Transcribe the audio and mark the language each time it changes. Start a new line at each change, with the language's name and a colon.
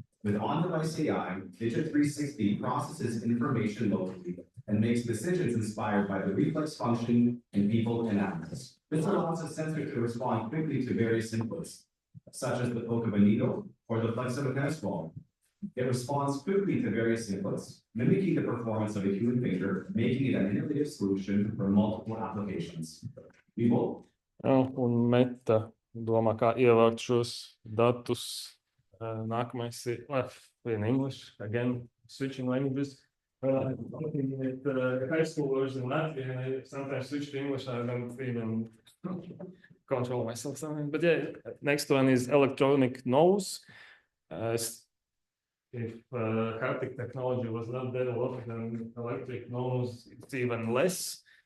English: With on-device AI, Digit 360 processes information locally and makes decisions inspired by the reflex function in people and animals. This allows the sensor to respond quickly to various inputs, such as the poke of a needle or the flex of a tennis ball. It responds quickly to various inputs, mimicking the performance of a human finger, making it an innovative solution for multiple applications. People?
Latvian: Un Meta domā, kā ievākt šos datus. Nākamais ir
English: in English, again, switching languages. Looking at high schoolers in Latvia, and I sometimes switch to English, I don't even control myself sometimes. But yeah, next one is electronic nose. If haptic technology was not developed, then electric nose, it's even less.